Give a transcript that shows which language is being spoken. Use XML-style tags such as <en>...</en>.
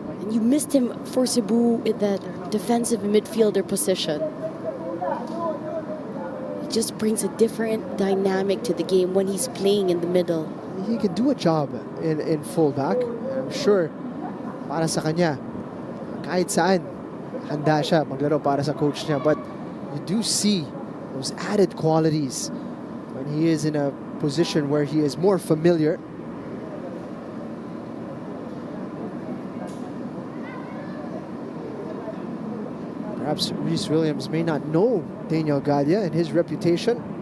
<en>You missed him for Cebu in that defensive midfielder position. He just brings a different dynamic to the game when he's playing in the middle. He can do a job in fullback. I'm sure</en> <tl>para sa kanya, kahit saan, handa siya maglaro para sa coach niya.</tl> <en>But you do see those added qualities when he is in a position where he is more familiar. Perhaps Rhys Williams may not know Daniel Gadia and his reputation.</en>